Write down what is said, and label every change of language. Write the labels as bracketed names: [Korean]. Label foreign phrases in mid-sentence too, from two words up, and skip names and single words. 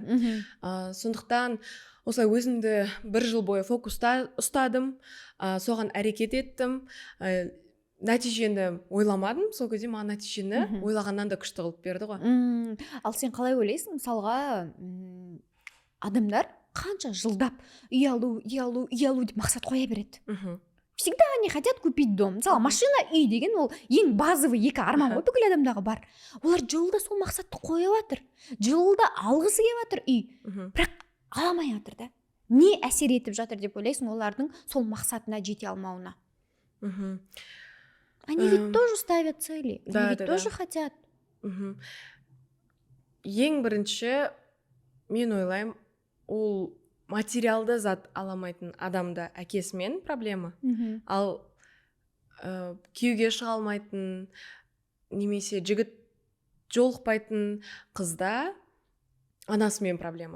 [Kazakh] Сондықтан осылай өзімді бір жыл бойы фокуста ұстадым, соған әрекет еттім, нәтижені ойламадым, сол кезде маған нәтижені ойлағаннан да күшті қылып берді ғой. Ал сен қалай ойлайсың, мысалға адамдар қанша жылдап үй алу деп мақсат қоя береді? [Russian] Всегда они хотят купить дом. [Kazakh] Мысалы, машина, үй деген ол ең базовый екі арман ғой, бүкіл адамдағы бар. Олар жылда сол мақсатты қойып жатыр. Жылда алғысы келіп жатыр үй. Бірақ ала алмай жатыр да. Не әсер етіп жатыр деп ойлайсың олардың сол мақсатына жете алмауына? [Russian] Они ведь тоже ставят цели. Они ведь тоже хотят. [Kazakh] Ең бірінші мен ойлаймын, ол материалды зат аламайтын адамда әкесімен проблема. Ал күйеуге шыға алмайтын, немесе жігіт жолықпайтын қызда анасымен проблема.